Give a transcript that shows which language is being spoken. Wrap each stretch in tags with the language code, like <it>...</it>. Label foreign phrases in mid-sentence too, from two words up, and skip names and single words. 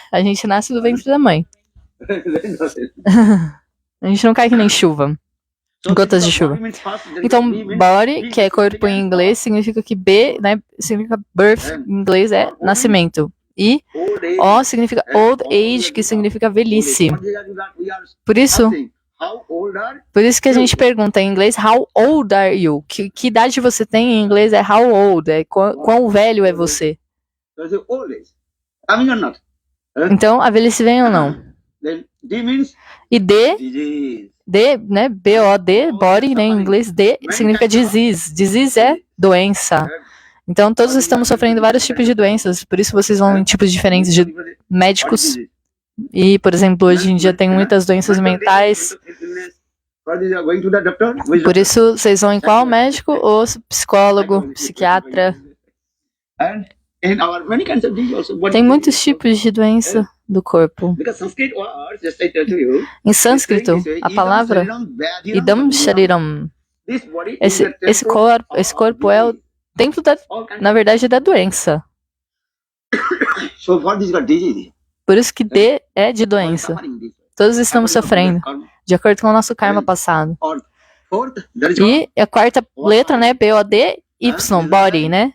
<pt>A gente nasce do ventre da mãe. A gente não cai que nem chuva, gotas de chuva. Então, body, que é corpo em inglês, significa que B, né, significa birth, em inglês é nascimento. E O significa</pt> <en>old age,</en> <pt>que significa velhice. Por isso que a gente pergunta em inglês,</pt> <en>how old are you?</en> <pt>Que idade você tem em inglês é</pt> <en>how old,</en> <pt>é quão velho é você. Então, a velhice vem ou não? E D, né, B-O-D, body, né, em inglês, D significa disease. Disease é doença. Então, todos estamos sofrendo vários tipos de doenças, por isso vocês vão em tipos diferentes de médicos. E, por exemplo, hoje em dia tem muitas doenças mentais. Por isso, vocês vão em qual médico? Ou psicólogo, psiquiatra. Tem muitos tipos de doença do corpo. Em sânscrito, a palavra</pt> <sa>idam shariram.</sa> <pt>Esse corpo é o templo, na verdade, da doença. Por isso que D é de doença. Todos estamos sofrendo, de acordo com o nosso karma passado. E a quarta letra, né, B-O-D-Y, body, né?</pt>